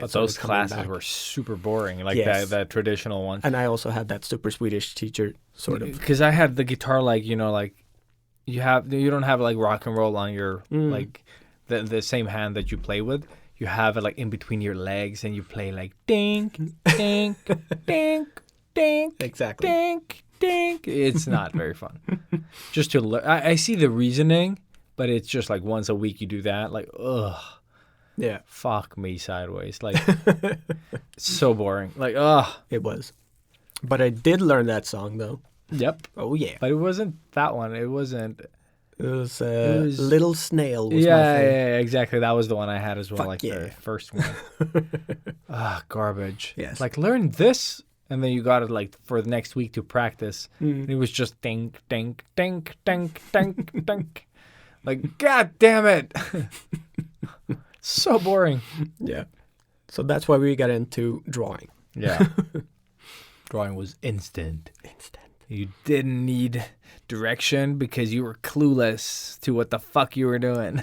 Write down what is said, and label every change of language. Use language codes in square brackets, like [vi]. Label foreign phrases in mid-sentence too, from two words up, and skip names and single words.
[en] But those classes were super boring, the traditional ones. And I also had that super Swedish teacher, sort of. Because I had the guitar you don't have rock and roll on your the same hand that you play with. You have it in between your legs, and you play dink, dink, dink, dink, exactly, dink, dink. It's not very fun. Just to learn, I see the reasoning, but it's just once a week you do that. Ugh. Yeah. Fuck me sideways. It's so boring. Ugh. It was. But I did learn that song though. Yep. Oh yeah. But it wasn't that one. It wasn't. It was Little Snail. Was my yeah, thing. exactly. That was the one I had as well. Fuck the first one. Garbage. Yes. Learn this, and then you got it for the next week to practice. And it was just dink, dink, dink, dink, dink, dink. God damn it. So boring. Yeah. So that's why we got into drawing. Yeah. Drawing was instant. You didn't need direction because you were clueless to what the fuck you were doing.